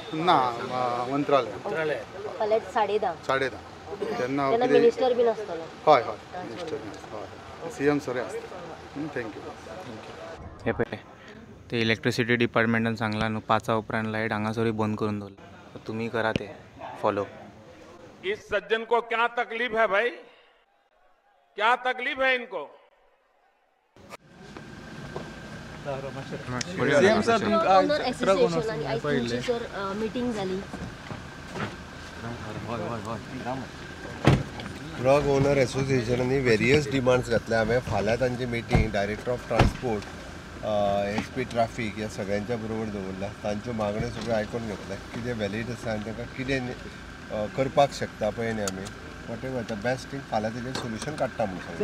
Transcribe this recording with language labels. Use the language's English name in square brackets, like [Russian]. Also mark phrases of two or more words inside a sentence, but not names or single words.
[Konkani] ना मंत्रालय फाल्यां 10:30 तेन्ना मिनिस्टर बीन आसतलो हय मिनिस्टर हय CM सर आसता थँक्यू हे पळय ते इलेक्ट्रिसिटी डिपार्टमेंटान सांगला न्हू 5 उपरांत लायट हांगासरूय बंद करून दवरला तुमी करा ते फॉलो [Hindi] इस सज्जन को क्या तकलीफ है भाई क्या तकलीफ है इनको [Konkani] मीटिंग झाली [English] truck owner [Konkani] एसोसिएशनांनी [English] various demands [Konkani] घातल्या हांवें फाल्यां तांची मिटींग [English] director of transport [Konkani] SP ट्राफीक ह्या सगळ्यांच्या बरोबर दवरला तांच्यो मागण्यो सगळ्यो आयकून घेतल्या कितें वॅलीड आसा आनी ताका कितें करपाक शकता पळय न्ही आमी [English] whatever the best thing [Konkani] फाल्यां तेजेर सोल्युशन काडटा म्हणून